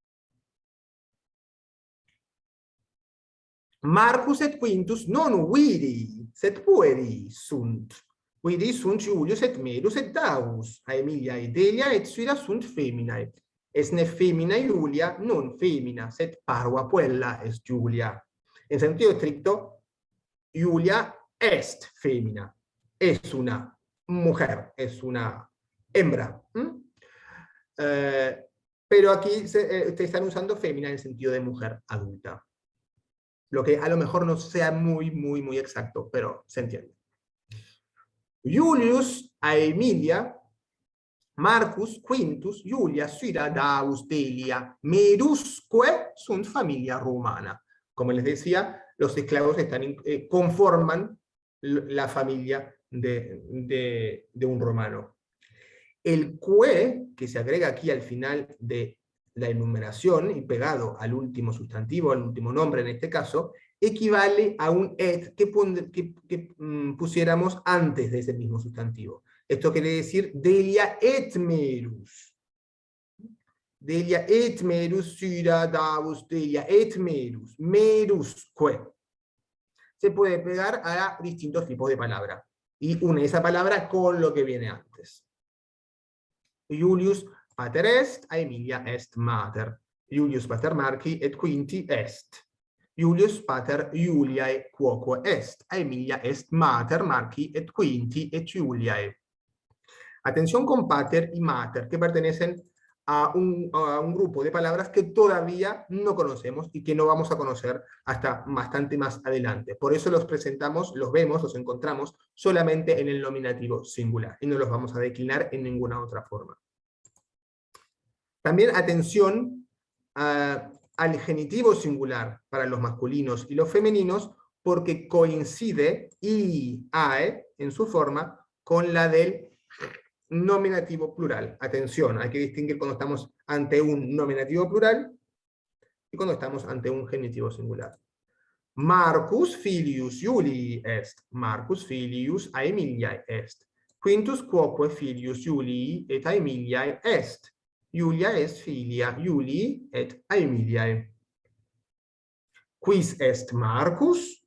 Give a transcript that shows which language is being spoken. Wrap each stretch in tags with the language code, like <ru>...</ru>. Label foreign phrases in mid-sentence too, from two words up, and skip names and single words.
<la>Marcus et Quintus non viri, sed pueri sunt. Viri sunt Julius et Medius et Davus, Aemilia et Delia et Syra sunt feminae. Esne femina Julia, non femina, sed parva puella est Julia.</la> <es>En sentido estricto,</es> <la>Julia est femina,</la> <es>es una mujer, es una hembra. Pero aquí se están usando femina en el sentido de mujer adulta. Lo que a lo mejor no sea muy exacto, pero se entiende.</es> <la>Julius, Aemilia, Marcus, Quintus, Julia, Syra, Davus, Delia, Medusque sunt familia romana.</la> <es>Como les decía, los esclavos conforman la familia de un romano. El que se agrega aquí al final de la enumeración y pegado al último sustantivo, al último nombre en este caso, equivale a un et que pusiéramos antes de ese mismo sustantivo. Esto quiere decir</es> <la>Delia et Merus. Delia et Merus, Syra, Davus, Delia et Merus. Merusque.</la> <es>Se puede pegar a distintos tipos de palabras. Y une esa palabra con lo que viene antes.</es> <la>Julius pater est, Aemilia est mater. Julius pater Marci et Quinti est. Julius pater Juliae quoque est. Aemilia est mater Marci et Quinti et Juliae.</la> <es>Atención con pater y mater, que pertenecen a un grupo de palabras que todavía no conocemos y que no vamos a conocer hasta bastante más adelante. Por eso los presentamos, los vemos, los encontramos solamente en el nominativo singular y no los vamos a declinar en ninguna otra forma. También atención al genitivo singular para los masculinos y los femeninos, porque coincide iae en su forma con la del nominativo plural. Atención, hay que distinguir cuando estamos ante un nominativo plural y cuando estamos ante un genitivo singular.</es> <la>Marcus filius Julii est. Marcus filius Aemiliae est. Quintus quoque filius Julii et Aemiliae est. Julia est filia Julii et Aemiliae. Quis est Marcus?</la>